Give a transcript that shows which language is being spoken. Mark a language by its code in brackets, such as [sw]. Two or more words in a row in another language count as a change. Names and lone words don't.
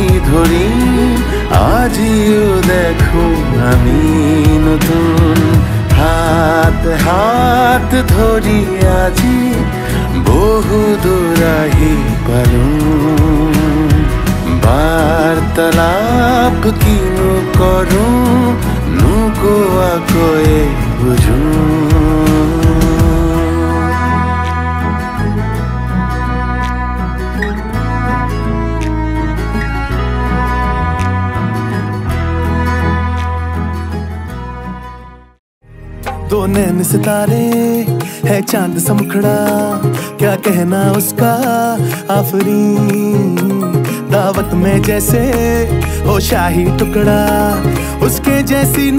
[as] ধৰি আজিও দেখো আমি নতুন হাত হাত ধৰি আজি বহু দূৰ আহি পালো বাৰ্তালাপ কিনো কৰো নোকোৱাকৈয়ে বুঝো [hi] दो नैन सितारे है चांद सा मुखड़ा क्या कहना उसका आफरीन दावत में जैसे हो शाही टुकड़ा उसके जैसी न